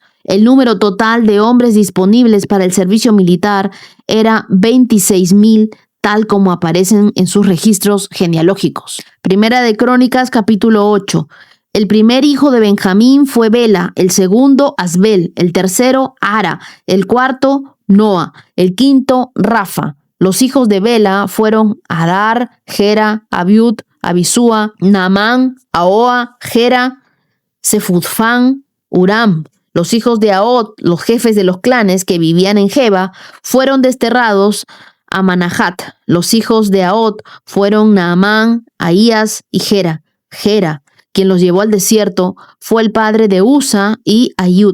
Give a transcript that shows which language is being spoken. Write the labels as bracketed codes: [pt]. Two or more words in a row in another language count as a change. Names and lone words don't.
[es] El número total de hombres disponibles para el servicio militar era 26,000, tal como aparecen en sus registros genealógicos. Primera de Crónicas, capítulo 8. El primer hijo de Benjamín fue Bela, el segundo Asbel, el tercero Ara, el cuarto Noa, el quinto Rafa. Los hijos de Bela fueron Adar, Gera, Abiud, Abisúa, Naamán, Ahoa, Gera, Sefutfán, Uram. Los hijos de Aod, los jefes de los clanes que vivían en Geba, fueron desterrados a Manahat. Los hijos de Aod fueron Naamán, Ahías y Gera. Gera, quien los llevó al desierto, fue el padre de Usa y Ayud.